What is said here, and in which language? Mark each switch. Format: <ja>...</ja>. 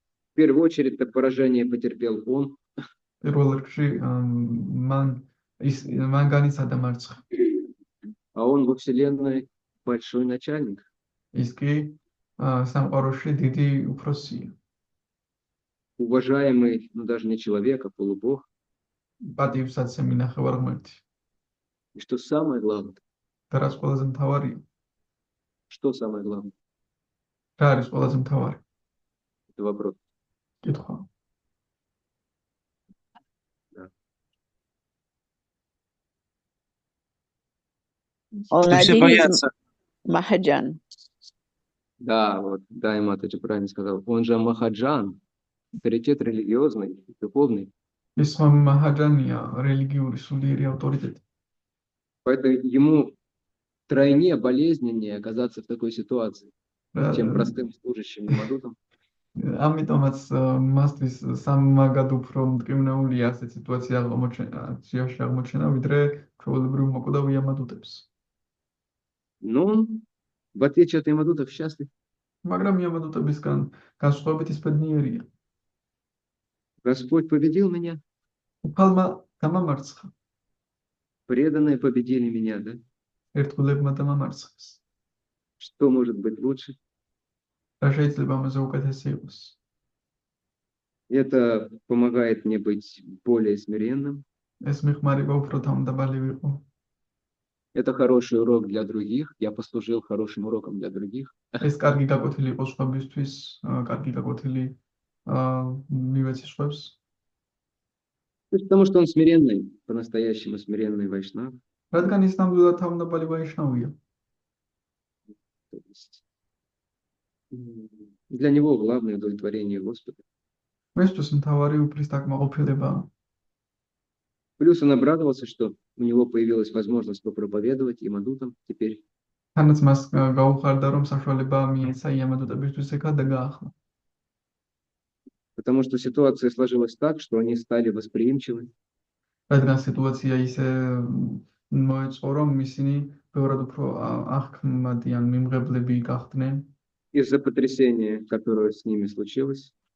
<ru>В первую очередь это поражение потерпел он.</ru> <ka>პირველ რიგში მან განიცადა მარცხი.</ka> <ru>А он во Вселенной большой начальник.</ru> <ka>ის კი სამყაროში დიდი უფროსია.</ka> <ru>Уважаемый, ну даже не человек, а полубог.</ru> <ka>პატივსაცემი ნახევარღმერთი.</ka> <ru>И что самое главное?</ru> <ka>და რაც ყველაზე მთავარია?</ka> <ru>Что самое главное?</ru> <ka>რა არის ყველაზე მთავარი?</ka> <ru>Это вопрос.</ru> <ka>კითხვა.</ka> <ru>Он Все один из боятся. Махаджан. Да, вот, да, Матаджи правильно сказал. Он же Махаджан, авторитет религиозный, духовный.</ru> <ka>ის მაჰაჯანია, რელიგიური სულიერი ავტორიტეტი.</ka> <ru>Поэтому ему тройне болезненнее оказаться в такой ситуации, чем простым служащим Ямадутам.</ru> <ka>ამიტომაც მასთვის სამმაგად უფრო მტკივნეულია ასეთ სიტუაციაში აღმოჩენა, ვიდრე ჩვეულებრივ მოკვდავ იამადუტებს.</ka> <ru>Но в отличие от Ямадутов счастлив.</ru> <ka>მაგრამ იამადუტებისგან განსხვავებით ის ბედნიერია.</ka> <ru>Господь победил меня,</ru> <ka>უფალმა გამამარცხა,</ka> <ru>преданные победили меня, да?</ru> <ka>ერთგულებმა დამამარცხეს.</ka> <ru>Что может быть лучше?</ru> <ka>რა შეიძლება ამაზე უკეთესი იყოს?</ka> <ru>Это помогает мне быть более смиренным.</ru> <ka>ეს მიხმარება უფრო თავმდაბალი ვიყო.</ka> <ru>Это хороший урок для других. Я послужил хорошим уроком для других.</ru> <ka>ეს კარგი გაკვეთილი იყო სხვებისთვის, კარგი გაკვეთილი მივეცი სხვებს.</ka> <ru>Потому что он смиренный, по-настоящему смиренный вайшнав.</ru> <ka>რადგან ის ნამდვილად თავმდაბალი ვაიშნავია.</ka> <ru>То есть для него главное удовлетворение Господа.</ru> <ka>მისთვის მთავარი უფლის დაკმაყოფილებაა.</ka> <ru>Плюс он обрадовался, что у него появилась возможность попроповедовать Ямадутам теперь.</ru> <ka>თანაც მას გაუხარდა, რომ საშუალება მიეცა იამადუტებისთვის ეკა და გაახლა.</ka> <ru>Потому что ситуация сложилась так, что они стали восприимчивы.</ru> <ka>რადგან სიტუაცია ისე მოეწყო, რომ ისინი ბევრად უფრო აღქმადიან მიმღებლები გახდნენ.</ka> <ru>Из-за потрясения, которое с ними случилось.</ru>